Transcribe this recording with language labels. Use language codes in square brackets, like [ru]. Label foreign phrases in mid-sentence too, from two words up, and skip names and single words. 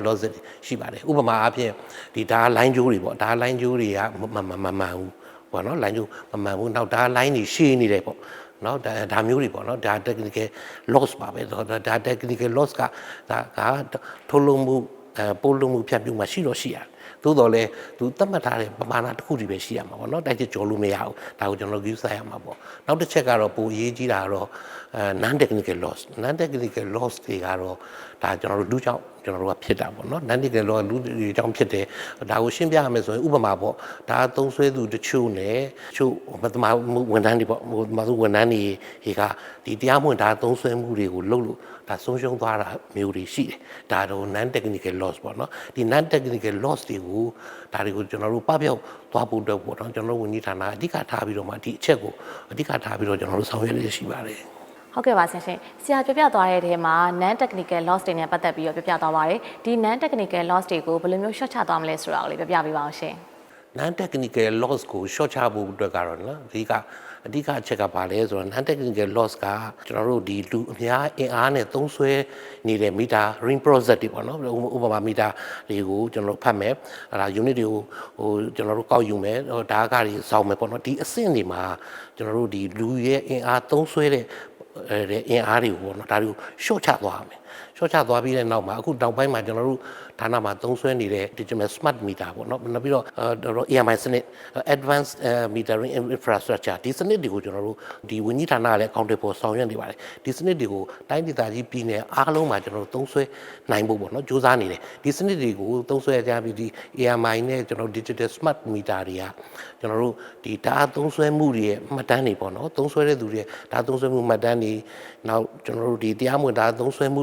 [my] loss ရှိပါတယ်ဥပမာအားဖြင့်ဒီဒါ line ကြိုးတွေပေါ့ဒါ line ကြိုးတွေကမမှန်ဘူးပေါ့နော် line ကြိုးမမှန်ဘူးနောက်ဒါ line တွေရှည်နေတယ်ပေါ့နော်ဒါမျိုးတွေပေါ့နော်ဒါ [en] technical loss [my] ပါပဲဒါ [en] technical loss [my] ကဒါထုတ်လုပ်မှုပို့ လို့မှုဖြတ်ပြုမှာရှိတော့ရှိရတယ်သို့တော်လည်းသူသတ်မှတ်ထားတဲ့ပမာဏတစ်ခုတည်းပဲရှိရမှာပေါ့နော်တိုက်ချက်ကျော်လို့မရဘူးဒါကိုကျွန်တော်ယူဆရမှာပေါ့နောက်တစ်ချက်ကတော့ပိုအရေး ကြီးတာကတော့ [en] non technical loss non technical loss [my] တွေကတော့ဒါကျွန်တော်တို့လူကြောင့်ကျွန်တော်တို့ကဖြစ်တာပေါ့နော် [en] non technical loss [my] လူတွေကြောင့်ဖြစ် တယ်ဒါကိုရှင်းပြရမယ်ဆိုရင်ဥပမာပေါ့ဒါသုံးဆွဲသူတချို့နဲ့တချို့မသမာဝန်ထမ်းတွေပေါ့မသဝန်ထမ်းတွေကဒီတရားမဝင်ဒါသုံးဆွဲမှုတွေကိုလုပ်လို့ဒါဆုံးရှုံးသွားတာမျိုးတွေရှိတယ်ဒါတော့ [en] non technical loss [my] ပေါ့နော်ဒီ [en] non technical loss [my] တွေကိုဒါတွေကိုကျွန်တော်တို့ပပျောက်သွားဖို့အတွက်ပေါ့နော်ကျွန်တော်တို့ဝန်ကြီးဌာနအဓိကထားပြီးတော့မှဒီအချက်ကိုအဓိကထားပြီးတော့ကျွန်တော်တို့ဆောင်ရွက်ရရှိပါတယ် ဟုတ်ကဲ့ပါဆရာဆရာပြပြသွားတဲ့ထဲမှာ [en] non technical loss [my] တွေနဲ့ပတ်သက်ပြီးတော့ပြပြသွားပါတယ်ဒီ [en] non technical loss [my] တွေကိုဘယ်လိုမျိုး short ချသွားမလဲဆိုတာကိုလည်းပြပြပေးပါအောင်ရှင် [en] non technical loss [my] ကို short ချဖို့အတွက်ကတော့နော်အဓိကအချက်ကပါလဲဆိုတော့ [en] non technical loss [my] ကကျွန်တော်တို့ဒီလူအများအင်အားနဲ့သုံးစွဲနေတဲ့ [en] meter ring process [my] တွေပေါ့နော်ဥပမာ meter တွေကိုကျွန်တော်တို့ဖတ်မယ်အဲ့ဒါ unit တွေကိုကျွန်တော်တို့ကောက်ယူမယ်ဓာတ်ကားတွေစောင့်မယ်ပေါ့နော်ဒီအဆင့်တွေမှာကျွန်တော်တို့ဒီလူရဲ့အင်အားသုံးစွဲတဲ့အင်အားတွေကိုပေါ့နော်ဒါတွေကို short ချသွားမယ်ရှော့ချ သွားပြီးတဲ့နောက်မှာအခုတောင်ပိုင်းမှာကျွန်တော်တို့ဌာနမှာသုံးစွဲနေတဲ့ [en] digital smart meter [my] ပေါ့နော်နောက်ပြီးတော့EMI စနစ် [en] advanced metering infrastructure [my] ဒီစနစ်တွေကိုကျွန်တော်တို့ဒီဝန်ကြီးဌာနကလည်း account ပေါ်ဆောင်ရွက်နေပါတယ်ဒီစနစ်တွေကိုတိုင်းဒေသကြီးပြည်နယ်အားလုံးမှာကျွန်တော်တို့သုံးစွဲနိုင်ဖို့ပေါ့နော်စ조사နေတယ်ဒီ စနစ်တွေကိုသုံးစွဲကြပြီးဒီ EMI နဲ့ကျွန်တော် [en] digital smart meter [my] တွေကကျွန်တော်တို့ဒီဓာတ်သုံးစွဲမှုတွေရဲ့မှတ်တမ်းတွေပေါ့နော်သုံးစွဲတဲ့သူတွေဓာတ်သုံးစွဲမှုမှတ်တမ်းတွေနောက်ကျွန်တော်တို့ဒီတရားမဝင်ဓာတ်သုံးစွဲမှု